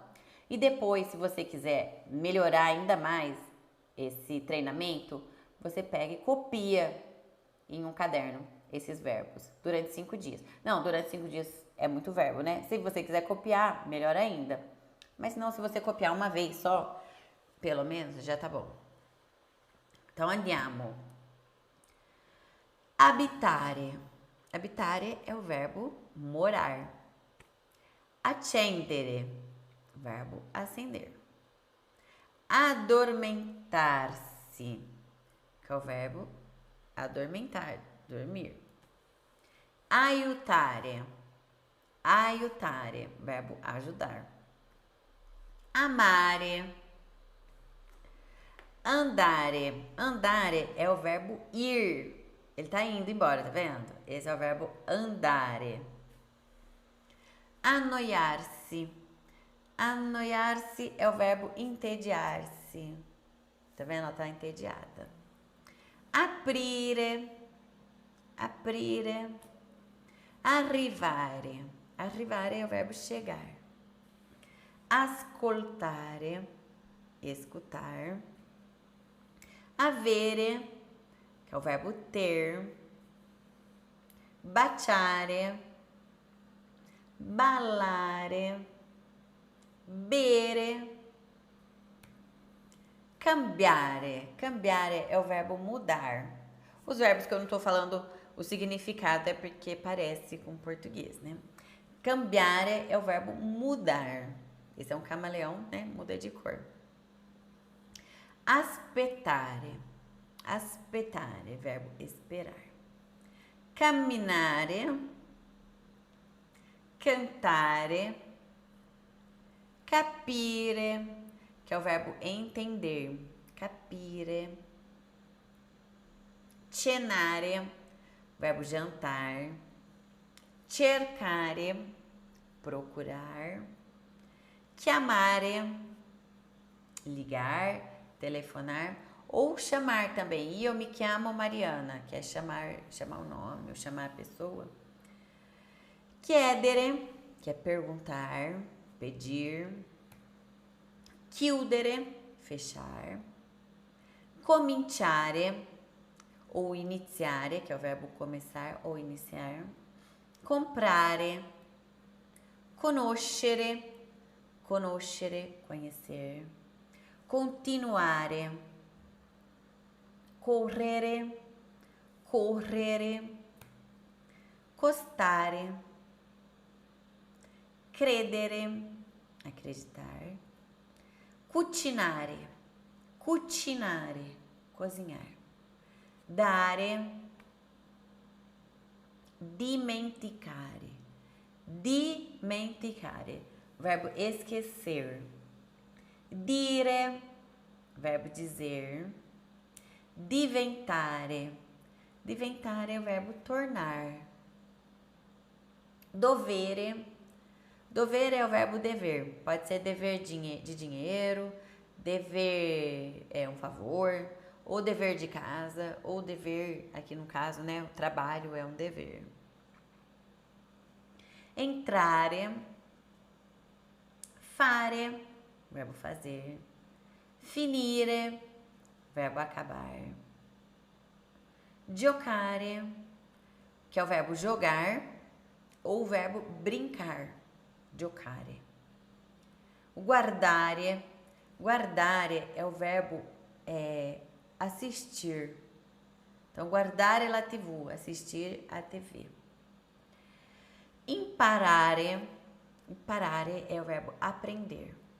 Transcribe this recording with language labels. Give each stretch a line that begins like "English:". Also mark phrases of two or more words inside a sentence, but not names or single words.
Portuguese: E depois, se você quiser melhorar ainda mais esse treinamento, você pega e copia em um caderno esses verbos durante 5 dias. Não, durante 5 dias é muito verbo, né? Se você quiser copiar, melhor ainda. Mas não, se você copiar uma vez só, pelo menos, já tá bom. Então,
Italian: andiamo. Abitare.
Portuguese: Abitare é o verbo morar. Accendere, verbo acender. Adormentar-se, que é o verbo adormentar, dormir.
Italian: Aiutare, aiutare,
Portuguese: verbo ajudar.
Italian: Amare. Andare, andare
Portuguese: é o verbo ir. Ele tá indo embora, tá vendo? Esse é o verbo
Italian: andare. Annoiar-se.
Portuguese: Annoiar-se é o verbo entediar-se. Tá vendo? Ela tá entediada.
Italian: Aprire. Aprire. Arrivare.
Portuguese: Arrivare é o verbo chegar. Ascoltare. Escutar. Avere, que é o verbo ter.
Italian: Baciare. Ballare. Bere. Cambiare.
Portuguese: Cambiare é o verbo mudar. Os verbos que eu não tô falando o significado é porque parece com português, né? Cambiare é o verbo mudar. Esse é um camaleão, né? Muda de cor.
Italian: Aspettare.
Portuguese: Aspettare, verbo esperar.
Italian: Camminare. Cantare. Capire,
Portuguese: que é o verbo entender.
Italian: Capire. Cenare,
Portuguese: verbo jantar. Cercare, procurar. Chiamare, ligar, telefonar ou chamar também. E eu me chamo Mariana, que é chamar o nome ou chamar a pessoa. Chiedere, que é perguntar, pedir. Chiudere, fechar. Cominciare ou iniziare, que é o verbo começar ou iniciar.
Italian: Comprare. Conoscere, conoscere, conhecer. Continuare. Correre, correre, costare, credere, acreditar, cucinare, cucinare, cozinhar, dare, dimenticare, dimenticare,
Portuguese: verbo esquecer, dire, verbo dizer,
Italian: diventare, diventare
Portuguese: é o verbo tornar,
Italian: dovere, dovere
Portuguese: é o verbo dever, pode ser dever de dinheiro, dever é um favor, ou dever de casa, ou dever, aqui no caso, né, o trabalho é um dever.
Italian: Entrare, fare,
Portuguese: verbo fazer, finire, verbo acabar, giocare, que é o verbo jogar, ou o verbo brincar,
Italian: giocare. Guardare, guardare
Portuguese: é o verbo assistir. Então,
Italian: guardare la TV,
Portuguese: assistir a TV.
Italian: Imparare, imparare
Portuguese: é o verbo aprender.